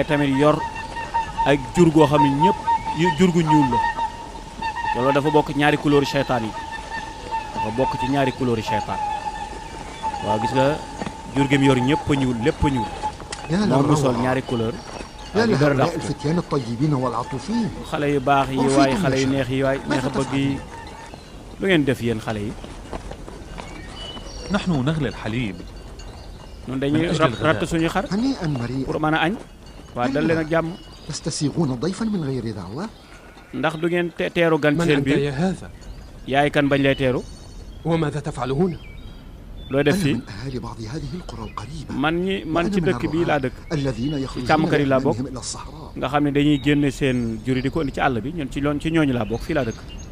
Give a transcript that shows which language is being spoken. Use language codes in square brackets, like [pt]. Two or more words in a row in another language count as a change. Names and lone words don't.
[wo] tamit yor ak jur goo xam ne ñëpp jur gu ñuul la loolu dafa bokk ñaari couleur seytaan yi dafa bokk ci ñaari couleur seytaan waaw gis nga jur gi mu yor ñëpp a ñuul lépp a ñuul moom mu sol ñaari couleur xale yu baax yi waaye xale yu neex yi waaye neex a bëgg yi lu ngeen def yéen xale yi [ar] نحن نغلي الحليب [wo] ñun dañuy ratt suñu xar pour mën a añ waaye dal leen ak jàmm ndax du ngeen teeru gan ci seen biir yaay kan bañ lay teeru looy def fii man ci dëkk bii laa dëkk ci càmmkat yi laa bokk nga xam ne dañuy génne seen juri di ko indi ci àll bi ñun ci ñooñu laa bokk fii laa dëkk